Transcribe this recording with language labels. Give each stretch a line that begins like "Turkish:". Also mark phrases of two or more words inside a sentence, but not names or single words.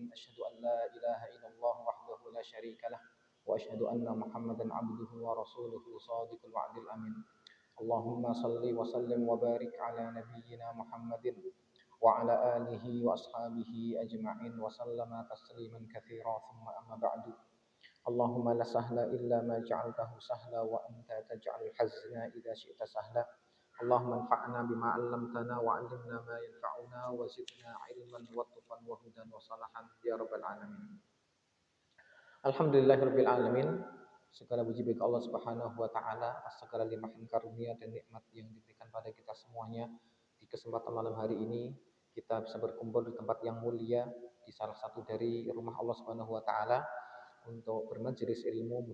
Arabic: أشهد أن لا إله إلا الله وحده لا شريك له وأشهد أن محمدا عبده ورسوله صادق الوعد الأمين. اللهم صل وسلم وبارك على نبينا محمد وعلى آله وأصحابه أجمعين وسلم تسليما كثيرا ثم أما بعد. اللهم لا سهل إلا ما جعلته سهلا وأنت تجعل الحزن إذا شئت سهلا. اللهم انفعنا بما علمتنا وعلمنا ما ينفعنا وزدنا علما وتقى وهدى وصلاحا يا رب العالمين. الحمد لله رب العالمين.
Indonesian: Segala puji bagi Allah
Arabic: سبحانه وتعالى
Indonesian: atas segala limpahan karunia dan nikmat yang diberikan pada kita semuanya. Di kesempatan malam hari ini kita bisa berkumpul di tempat yang mulia di salah satu dari rumah Allah
Arabic: سبحانه وتعالى
Indonesian: untuk bermajelis ilmu.